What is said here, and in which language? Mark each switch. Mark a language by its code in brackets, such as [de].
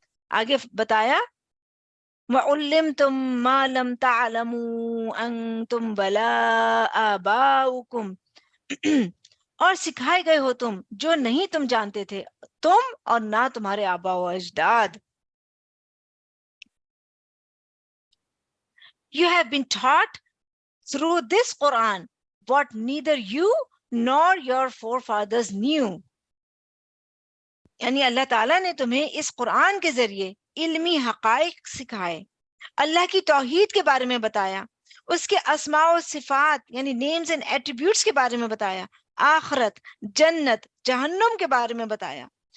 [ur] آگے بتایا [ar] وَعُلِّمْتُم مَّا لَمْ تَعْلَمُوا أَنتُمْ وَلَا آبَاؤُكُمْ، [ur] اور سکھائے گئے ہو تم جو نہیں تم جانتے تھے، تم اور نہ تمہارے آبا و اجداد. [en] You have been taught through this Quran what neither you nor your forefathers knew. [ur] یعنی اللہ تعالیٰ نے تمہیں اس قرآن کے ذریعے علمی حقائق سکھائے، اللہ کی توحید کے بارے میں بتایا، اس کے اسماء و صفات یعنی نیمز اینڈ ایٹریبیوٹس کے بارے میں بتایا، آخرت، جنت، جہنم کے بارے میں بتایا.